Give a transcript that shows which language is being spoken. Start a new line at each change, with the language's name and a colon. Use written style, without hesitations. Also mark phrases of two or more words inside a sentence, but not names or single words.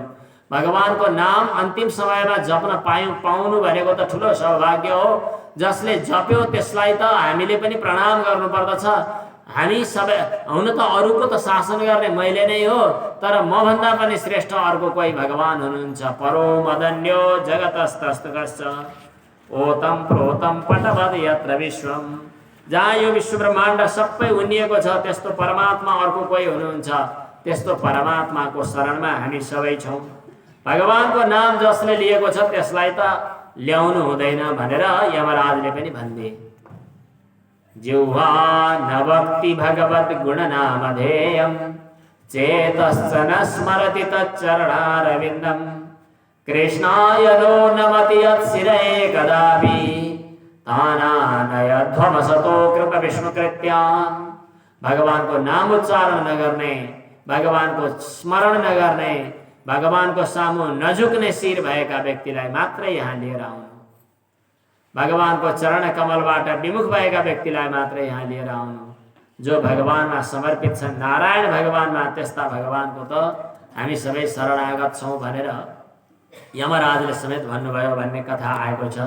Nepali: भगवानको नाम अन्तिम समयमा जप्न पाउनु भनेको त ठुलो सौभाग्य हो। जसले जप्यो त्यसलाई त हामीले पनि प्रणाम गर्नुपर्दछ। हामी सबै हुन त अरूको त शासन गर्ने मैले नै हो, तर म भन्दा पनि श्रेष्ठ अर्को कोही भगवान हुनुहुन्छ।
Sanskrit: परो मदन्यो जगतस्तस्तुकश्च ओतम प्रोतम पटवद यत्र विश्वम।
Nepali: जहाँ यो विश्व ब्रह्माण्ड सबै उनिएको छ त्यस्तो परमात्मा अर्को कोही हुनुहुन्छ। त्यस्तो परमात्माको शरणमा हामी सबै छौँ। भगवानको नाम जसले लिएको छ त्यसलाई त ल्याउनु हुँदैन भनेर यमराजले पनि भनिदिए।
Sanskrit: जिह्वा नभक्ति भगवद् गुणनामधेयं चेतश्च न स्मरति तच्चरणारविन्दं कृष्णाय नो नमति यत्शिरे कदापि तानानयध्वमसतो कृत विष्णुकृत्यान्।
Nepali: भगवानको नाम उच्चारण नगर्ने, भगवानको स्मरण नगर्ने, भगवानको सामु नझुक्ने शिर भएका व्यक्तिलाई मात्रै यहाँ लिएर आउनु। भगवानको चरण कमलबाट विमुख भएका व्यक्तिलाई मात्रै यहाँ लिएर आउनु। जो भगवानमा समर्पित छन्, नारायण भगवानमा, त्यस्ता भगवानको त हामी सबै शरणागत छौँ भनेर यमराजले समेत भन्नुभयो भन्ने कथा आएको छ।